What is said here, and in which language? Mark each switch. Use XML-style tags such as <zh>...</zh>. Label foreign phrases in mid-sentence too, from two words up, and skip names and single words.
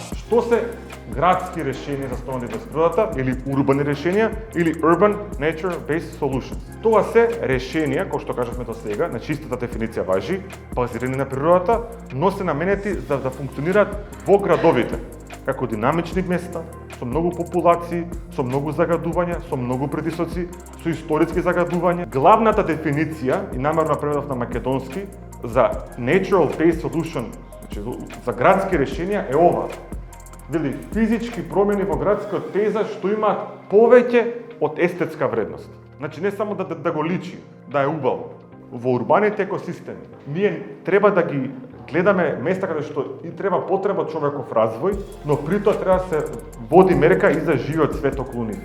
<mk>Што се градски решенија засновани врз природата или урбани решенија или</mk> <en>urban nature based solutions.</en> <mk>Тоа се решенија, кои што кажавме до сега, на чистата дефиниција важи, базирани на природата, но се наменети за да функционираат во градовите, како динамични места, со многу популации, со многу загадувања, со многу притисоци, со историски загадувања. Главната дефиниција, и намерно преведов на македонски, за</mk> <en>natural based solution,</en> <mk>значи за градски решенија е ова. Вели, физички промени во градскиот пейзаж што имаат повеќе од естетска вредност. Значи не само да го личи, да е убаво. Во урбаните екосистеми ние треба да ги гледаме места каде што и треба потреба човеков развој, но при тоа треба да се води мерка и за живиот свет околу нив.</mk>